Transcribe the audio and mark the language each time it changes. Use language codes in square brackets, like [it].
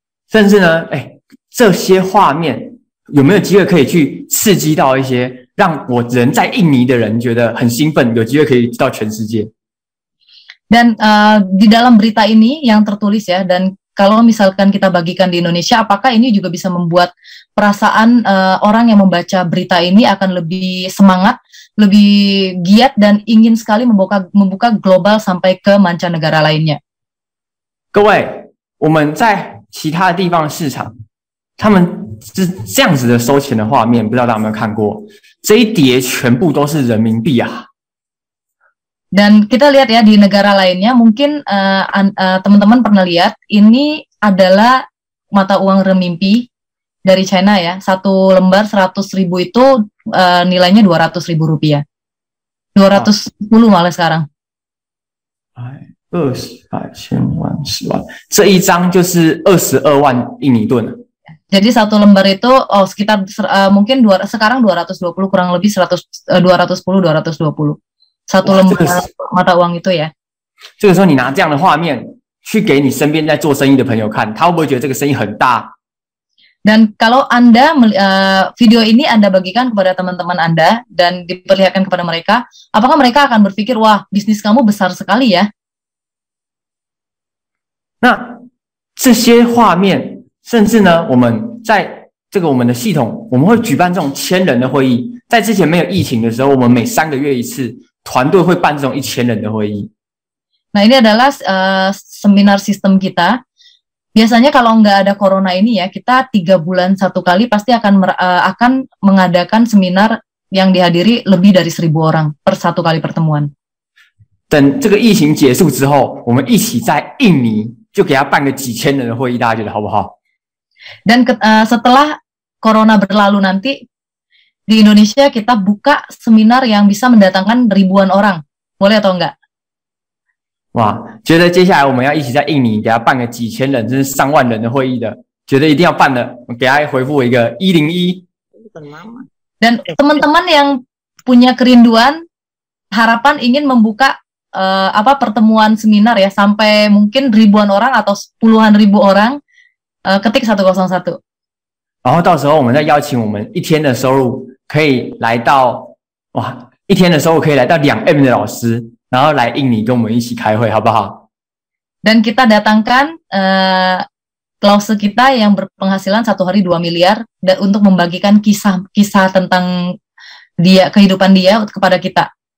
[zh] 甚至呢，这些画面有没有机会可以去刺激到一些让我人在印尼的人觉得很兴奋，有机会可以到全世界？ [id] Dan di dalam berita ini yang tertulis ya, dan kalau misalkan kita bagikan di Indonesia, apakah ini juga bisa membuat perasaan orang yang membaca berita ini akan lebih semangat, lebih giat, dan ingin sekali membuka global sampai ke mancanegara lainnya. [zh] 各位，我们在其他地方的市场，他们是这样子的收钱的画面，不知道大家有没有看过？这一叠全部都是人民币啊！ [id] Dan kita lihat ya di negara lainnya, mungkin teman-teman pernah lihat, ini adalah mata uang renminbi dari China ya. Satu lembar 100.000 itu nilainya 200.000 rupiah. 210 malah sekarang. [zh] 20、100、千万、10万，这一张就是22万印尼盾。 [id] Jadi satu lembar itu sekitar mungkin sekarang 220 kurang lebih 210 220. Satu lembar mata uang itu ya. [zh] 这个时候你拿这样的画面去给你身边在做生意的朋友看，他会不会觉得这个生意很大？ [id] Dan kalau Anda video ini Anda bagikan kepada teman-teman Anda dan diperlihatkan kepada mereka, apakah mereka akan berpikir, wah bisnis kamu besar sekali ya? [zh] 那这些画面，甚至呢，我们在这个我们的系统，我们会举办这种1000人的会议。在之前没有疫情的时候，我们每3个月一次，团队会办这种1000人的会议。 [id] Nah ini adalah seminar sistem kita. Biasanya kalau nggak ada corona ini ya, kita 3 bulan 1 kali pasti akan mengadakan seminar yang dihadiri lebih dari 1000 orang per 1 kali pertemuan. [zh] 等这个疫情结束之后，我们一起在印尼就给他办个几千人的会议，大家觉得好不好？ [id] Dan setelah corona berlalu nanti di Indonesia kita buka seminar yang bisa mendatangkan ribuan orang, boleh atau enggak? [zh] 哇，觉得接下来我们要一起在印尼给他办个几千人甚至上万人的会议的，觉得一定要办的，给他回复我一个101。 [id] Dan teman-teman yang punya kerinduan, harapan ingin membuka pertemuan seminar ya sampai mungkin ribuan orang atau puluhan ribu orang, ketik 101. [zh] 然后到时候我们再邀请我们一天的收入可以来到1天的收入可以来到2M 的老师，然后来印尼跟我们一起开会，好不好？ [id] Dan kita datangkan Lause kita yang berpenghasilan 1 hari 2 miliar dan untuk membagikan kisah tentang kehidupan dia kepada kita.